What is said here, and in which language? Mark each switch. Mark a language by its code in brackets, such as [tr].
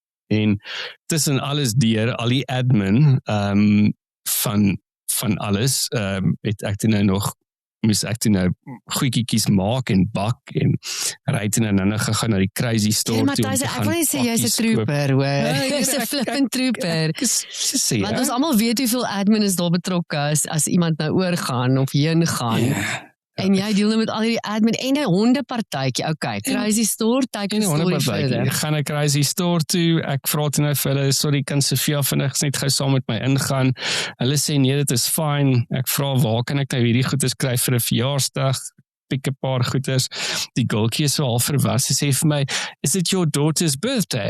[af] En tussen alles deur, al die admin, van alles, het ek toe nou nog moes ek toe nou goedjies maak en bak en ry toe nou gegaan na die Crazy Store toe. Matthys, ek wil nie sê jy's 'n trooper, hoor. Jy's 'n flippin' trooper. Want ons almal weet hoeveel admin is daar betrokke as iemand nou oorgaan of heen gaan. En jy deel nou met al die admin en 'n hondepartytjie. [en] Okay, Crazy Store, take the story further. [af] Ek gaan na Crazy Store toe, ek vra toe nou vir hulle, sorry, kan Sofia vinnig net gou saam met my ingaan? Hulle sê nee, dit is fine. Ek vra waar kan ek nou hierdie goeders kry vir 'n verjaarsdag? Pik 'n paar goeders. Die girltjie is so al verwas. Sy sê vir my, [en] is it your daughter's birthday?